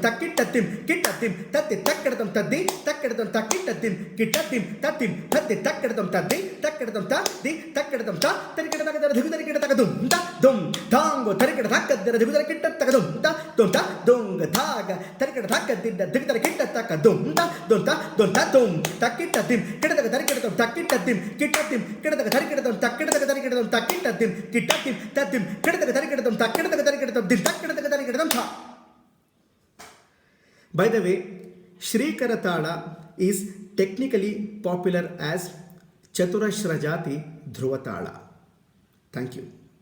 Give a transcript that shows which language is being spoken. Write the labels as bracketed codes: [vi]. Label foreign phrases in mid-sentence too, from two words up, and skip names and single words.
[en] ತಕ್ಕಿಟ್ಟ ತಿಮ್ ಕಿಟ್ಟ ತಿಮ್ ತತ್ತಿ ತಕ್ಕಿಟ ತೊಂ ತದ್ದಿ ತಕ್ಕಿಟ ತೊಂ ತಕ್ಕಿ ಕಿಟ್ಟತಿಂ ಕಿಟ್ಟತಿಂ ತತ್ತಿಂ ತತ್ತಿ ತಕ್ಕಿಡತಂ ತದ್ದಿ ತಕ್ಕಿಡತಂ ತದ್ದಿ ತಕ್ಕಿಡತಂ ತ ತರಿಕಿಡ ತಕದರ ದಿಗುದರ ಕಿಡ ತಕದುಂ ತ ದುಂ ತಾಂಗೋ ತರಿಕಿಡ ತಕ್ಕದರ ದಿಗುದರ ಕಿಟ್ಟ ತಕದುಂ ತ ದುಂ ತ ದುಂಗ ತಾಗ ತರಿಕಿಡ ತಕ್ಕದಿದ್ದ ದಿಗುದರ ಕಿಟ್ಟ ತಕದುಂ ತ ದುಂ ತ ದುಂ ತ ದುಂ ತಕ್ಕಿಟ್ಟತಿಂ ಕಿಡತಕ ತರಿಕಿಡತಂ ತಕ್ಕಿಟ್ಟತಿಂ ಕಿಟ್ಟತಿಂ ಕಿಡತಕ ತರಿಕಿಡತಂ ತಕ್ಕಿಡತಕ ತರಿಕಿಡತಂ ತಕ್ಕಿಟ್ಟತಿಂ ಕಿಟ್ಟತಿಂ ತತ್ತಿಂ ಕಿಡತಕ ತರಿಕಿಡತಂ ತಕ್ಕಿಡತಕ ತರಿಕಿಡತಂ ದಿಂ ತಕ್ಕಿಡತಕ ತರಿಕಿಡತಂ ಥ. By the way, Shrikara Tala is technically popular as Chaturashra Jathi Dhruva Tala. Thank you.